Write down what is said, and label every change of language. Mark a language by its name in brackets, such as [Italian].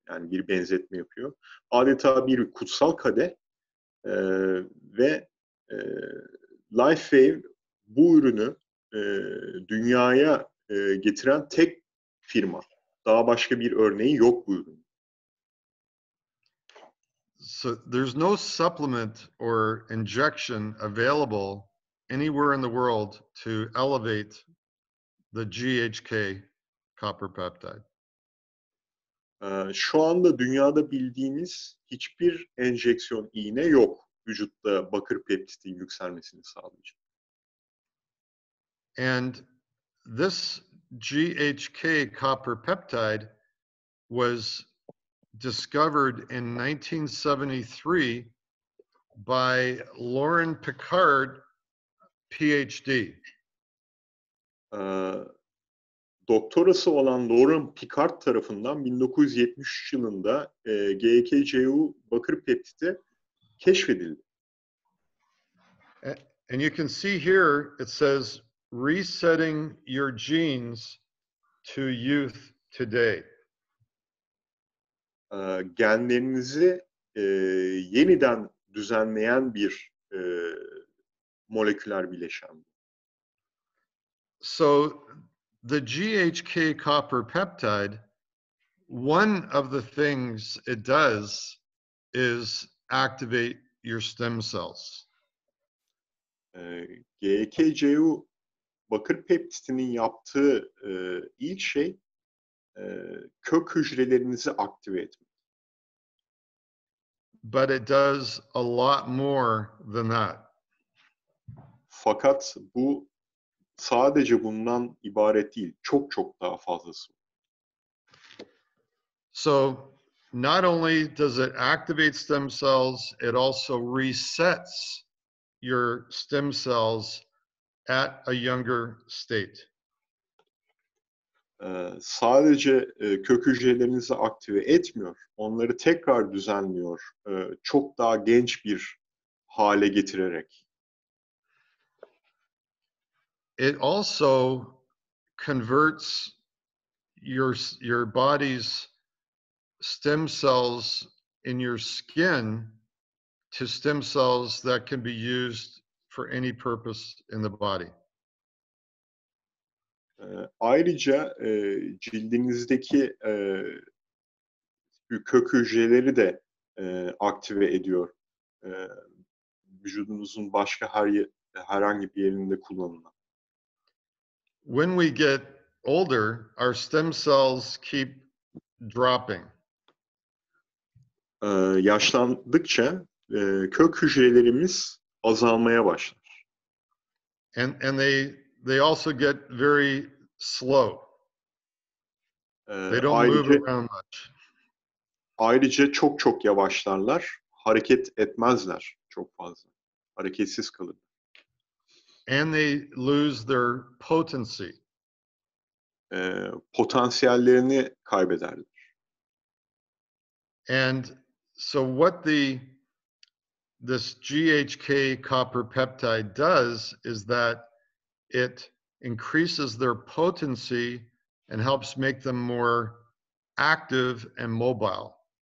[Turkish] Yani bir benzetme yapıyor. Adeta bir kutsal kadeh ve Lifewave bu ürünü dünyaya getiren tek firma. Daha başka bir örneği yok bu ürünün. [English] So there's no supplement or injection available anywhere in the world to elevate the GHK copper peptide. [Turkish] Şu anda dünyada bildiğimiz hiçbir enjeksiyon iğne yok vücutta bakır peptidin yükselmesini sağlayacak. [English] And this GHK copper peptide was discovered in 1973 by Lauren Picard, PhD. [Turkish] Doktorası olan Lauren Picard tarafından 1973 yılında GHK-Cu bakır peptidi keşfedildi. [English] And you can see here it says resetting your genes to youth today. [Turkish] Genlerinizi yeniden düzenleyen bir moleküler bileşen. [English] So the GHK copper peptide, one of the things it does is activate your stem cells. [Turkish] GHK-Cu bakır peptidinin yaptığı ilk şey kök hücrelerinizi aktive etmek. [English] But it does a lot more than that. [Turkish] Fakat bu sadece bundan ibaret değil. Çok çok daha fazlası. [English] So not only does it activate stem cells, it also resets your stem cells at a younger state. [Turkish] Sadece kök hücrelerinizi aktive etmiyor, onları tekrar düzenliyor, çok daha genç bir hale getirerek. [English] it also converts your body's stem cells in your skin to stem cells that can be used for any purpose in the body. [Turkish] Ayrıca cildinizdeki kök hücreleri de aktive ediyor. E, Vücudunuzun başka herhangi bir yerinde kullanılan. [English] When we get older, our stem cells keep dropping. [Turkish] Yaşlandıkça kök hücrelerimiz azalmaya başlar. [English] And they also get very slow. They don't move around much. [Turkish] Ayrıca çok yavaşlarlar, hareket etmezler çok fazla. Hareketsiz kalır. [English] And they lose their potency. [Turkish] Potansiyellerini kaybederler. [English] And so what this GHK copper peptide does is that it increases their potency and helps make them more active and mobile.